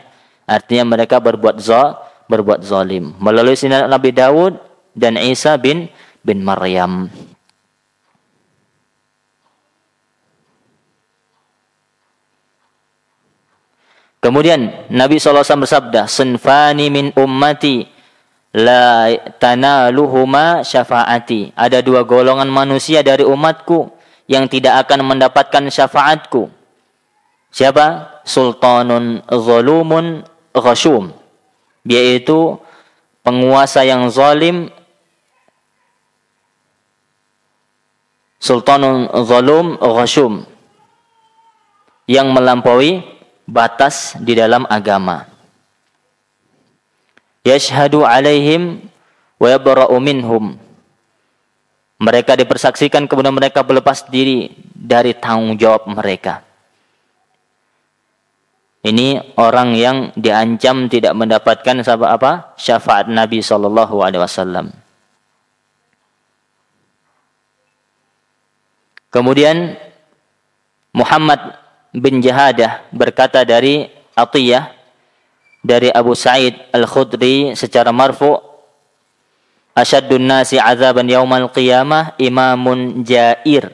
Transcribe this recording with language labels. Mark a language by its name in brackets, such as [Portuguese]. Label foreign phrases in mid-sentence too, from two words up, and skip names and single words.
[Indonesian] Artinya mereka berbuat zalim. Melalui sinar Nabi Daud dan Isa bin Maryam. Kemudian Nabi SAW bersabda, [Arabic] "صنفان من أمتي لا تنالهما شفاعتي." [Indonesian] Ada dua golongan manusia dari umatku yang tidak akan mendapatkan syafaatku. Siapa? [Arabic] سلطان ظلوم غشوم, [Indonesian] yaitu penguasa yang zalim, [Arabic] سلطان ظلوم غشوم, [Indonesian] yang melampaui batas di dalam agama. [Arabic] يشهد عليهم ويبرأ منهم. [Indonesian] Mereka dipersaksikan kemudian mereka berlepas diri dari tanggung jawab mereka. Ini orang yang diancam tidak mendapatkan syafaat Nabi SAW. Kemudian Muhammad bin Jahadah berkata dari Atiyah, dari Abu Sa'id Al-Khudri secara marfu', [Arabic] "أشد الناس عذابا يوم القيامة إمام جائر."